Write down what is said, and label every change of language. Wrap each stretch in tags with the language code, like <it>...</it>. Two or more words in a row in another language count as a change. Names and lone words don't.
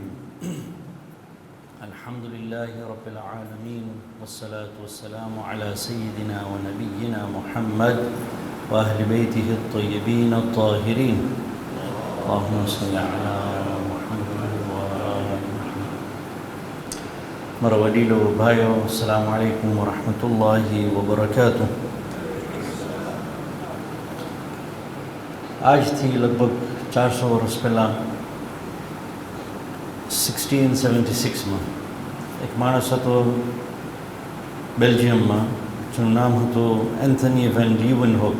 <ar>الحمد لله رب العالمين والصلاة والسلام على سيدنا ونبينا محمد وأهل بيته الطيبين الطاهرين. اللهم صل على محمد وآل محمد. مروديلو بايو السلام عليكم ورحمة الله وبركاته.</ar> <gu>આજથી લગભગ 400 વર્ષ પહેલાં 1676માં એક માણસ હતો બેલ્જિયમમાં, જેનું નામ હતું એન્થની વેન લ્યુવનહોક.</gu>